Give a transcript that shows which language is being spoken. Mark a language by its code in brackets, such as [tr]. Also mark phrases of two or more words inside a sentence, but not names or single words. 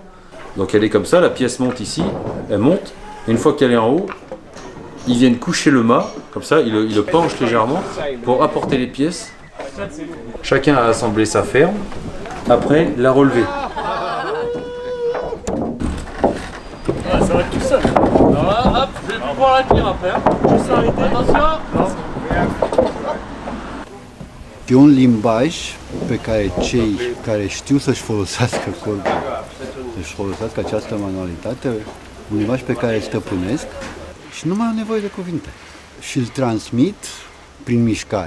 [fr] Donc elle est comme ça, la pièce monte ici, elle monte. Et une fois qu'elle est en haut, ils viennent coucher le mât, comme ça, ils le penchent légèrement pour apporter les pièces. Chacun a assemblé sa ferme, après la relever. Ça va être tout seul. Alors là, hop, je vais pouvoir la tenir après. Juste arrêter. Attention. [ro] E un limbaj pe care cei care știu să-și folosească corpul, să-și folosească această manualitate, un limbaj pe care îl stăpânesc și nu mai au nevoie de cuvinte și îl transmit prin mișcare.